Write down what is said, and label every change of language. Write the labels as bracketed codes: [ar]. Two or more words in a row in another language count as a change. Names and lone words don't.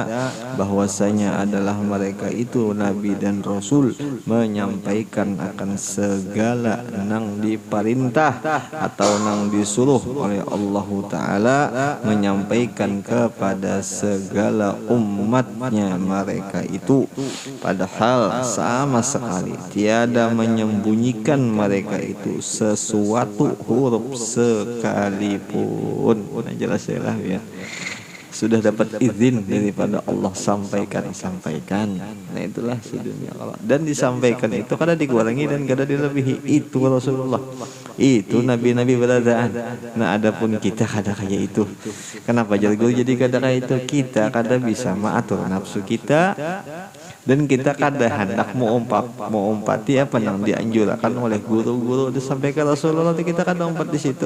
[bjn] bahwasanya adalah mereka itu Nabi dan Rasul, menyampaikan akan segala nang diperintah atau nang disuruh oleh Allah Ta'ala, menyampaikan kepada segala umatnya mereka itu, padahal sama sekali tiada menyembunyikan mereka itu sesuatu huruf sekalipun. Nah, jelas ya, sudah dapat izin daripada Allah, sampaikan. Nah itulah sedunia Allah, dan disampaikan itu kada dikurangi dan kada dilebihi. Itu Rasulullah, itu nabi-nabi beradaan. Nah adapun kita kada kayak itu. Kenapa jadi kada kayak itu? Kita kada bisa mengatur nafsu kita Dan kita kada hendak mengumpati apa yang dianjurkan oleh guru-guru itu sampai ke Rasulullah, kita kada umpat di situ.